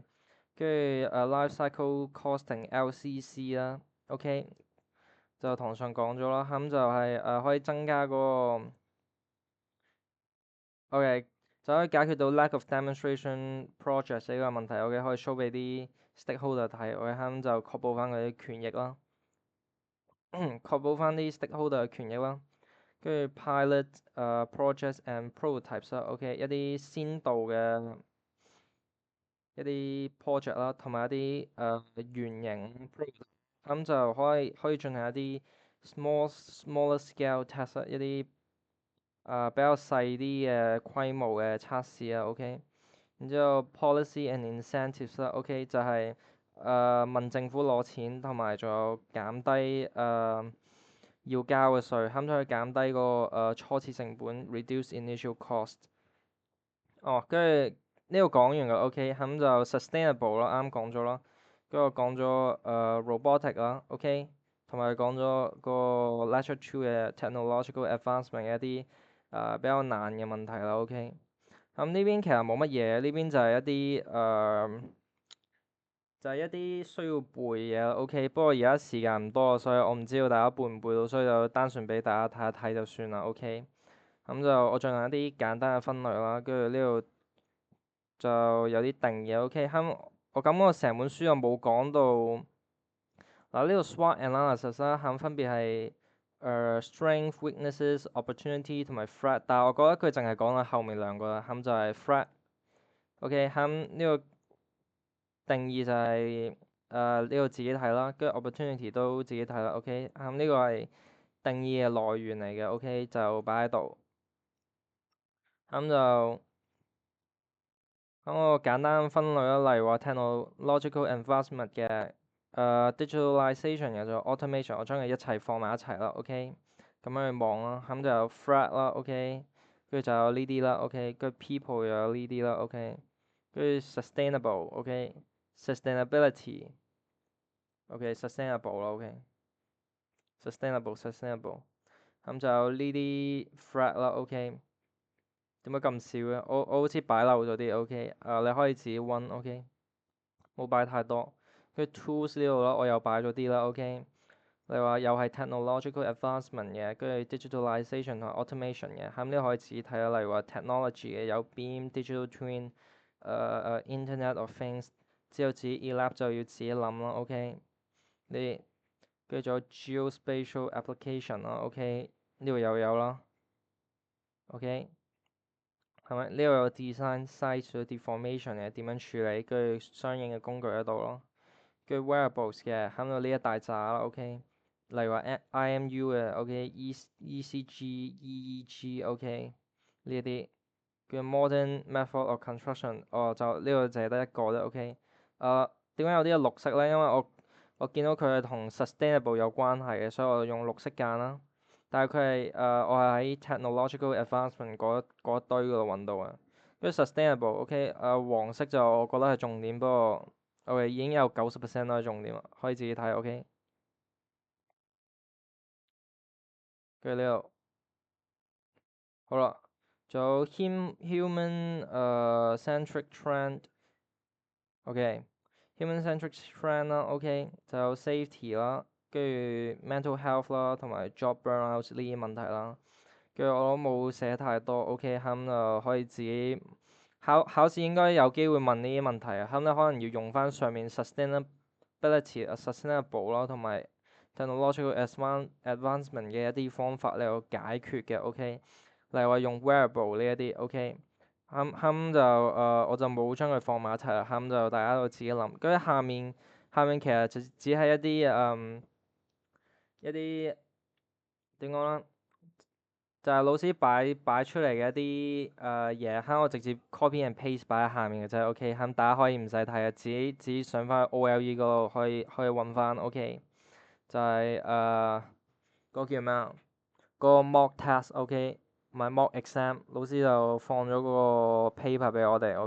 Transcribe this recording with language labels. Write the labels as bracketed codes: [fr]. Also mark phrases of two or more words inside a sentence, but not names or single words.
[yue] 跟住 [en] life cycle costing LCC [yue] 啦，OK。就堂上講咗啦，咁就係可以增加嗰個 OK，就可以解決到 [en] lack of demonstration projects [yue] 呢個問題，OK，可以 show 俾啲 stakeholder 睇，OK，咁就確保翻佢啲權益啦，確保翻啲 stakeholder 嘅權益啦，跟住 [en] pilot projects and prototypes [yue] 啦，OK，一啲先導嘅一啲 project 啦，同埋一啲原型 project，咁就可以進行一啲 [en] smaller scale test， [yue] 一啲比較細啲嘅規模嘅測試啊，OK。然之後 [en] policy and incentives [yue] 啦，OK 就係問政府攞錢，同埋仲有減低要交嘅稅，咁就可以減低個初始成本 [en] reduce initial cost。 [yue] 哦，跟住呢度講完嘅 OK，咁就 sustainable 啦，啱講咗啦。跟住我講咗robotic 啦，OK，同埋講咗個 [en] lecture two [yue] 嘅 [en] technological advancement [yue] 嘅一啲比較難嘅問題啦，OK。咁呢邊其實冇乜嘢，呢邊就係一啲就係一啲需要背嘅，OK。不過而家時間唔多，所以我唔知道大家背唔背到，所以就單純俾大家睇一睇就算啦，OK。咁就我進行一啲簡單嘅分類啦，跟住呢度就有啲定義，OK。我感覺成本書又冇講到嗱，呢度 [en] SWOT analysis [yue] 啦，咁分別係 [en] strength、weaknesses、opportunity [yue] 同埋 threat，但係我覺得佢淨係講咗後面兩個啦，咁就係 threat，OK。咁呢個定義就係呢個自己睇啦，跟住 opportunity 都自己睇啦，OK。呢個係定義嘅來源嚟嘅，OK，就擺喺度。就我簡單分類啦，例如話 [en] technological advancement [yue] 嘅digitalization 嘅就 automation，我將佢一齊放埋一齊啦，OK。咁樣去望啦，咁就有 threat 啦，OK。跟住就有呢啲啦，OK。跟住 people 又有呢啲啦，OK。跟住 sustainable，OK，sustainability，OK，sustainable 啦，OK。sustainable，咁就有呢啲 threat 啦，OK。點解咁少嘅？我好似擺漏咗啲，OK。你可以自己溫，OK。冇擺太多。跟住 tools 呢度啦，我又擺咗啲啦，OK。你話又係 [en] technological advancement [yue] 嘅，跟住 digitalization 同 automation 嘅，咁呢可以自己睇下。例如話 technology 嘅有 [en] beam、digital twin、internet of things， [yue] 之後自己 elab 就要自己諗啦，OK。你跟住仲有 [en] geospatial application [yue] 啦，OK。呢度又有啦，OK。係咪？呢度有 [en] design size deformation [yue] 嘅點樣處理，跟住相應嘅工具喺度咯。跟住 wearables 嘅，喺度呢一大紮啦，OK。例如話 IMU 嘅，OK，ECG、EEG，OK 呢一啲。跟住 [en] modern method of construction， [yue] 就呢個就係得一個啫，OK。點解有啲係綠色咧？因為我見到佢係同 sustainable 有關係嘅，所以我用綠色間啦。但係佢係我係喺 [en] technological advancement [yue] 嗰一堆嗰度揾到嘅。跟住 sustainable，OK，黃色就我覺得係重點，不過 OK 已經有90%都係重點啦，可以自己睇，OK。跟住呢度好啦，仲有 [en] human centric trend， [yue] OK， [en] human centric trend [yue] 啦，OK，就有 safety 啦，跟住 [en] mental health [yue] 啦，同埋 [en] job burnout [yue] 呢啲問題啦。跟住我都冇寫太多，OK，咁就可以自己考試應該有機會問呢啲問題啊，咁你可能要用翻上面 [en] sustainability、sustainable [yue] 啦，同埋 [en] technological advancement [yue] 嘅一啲方法嚟去解決嘅，OK。例如話用 wearable 呢一啲，OK。就我就冇將佢放埋一齊啦，就大家都自己諗。跟住下面其實就只係一啲點講咧？就係老師擺出嚟嘅一啲嘢，我直接 [en] copy and paste [yue] 擺喺下面嘅啫，OK。大家可以唔使睇啊，自己上翻去 OLE 嗰度可以揾翻，OK。就係嗰個叫咩啊？嗰個 [en] mock test， [yue] OK，唔係 [en] mock exam， [yue] 老師就放咗嗰個 paper 俾我哋，OK。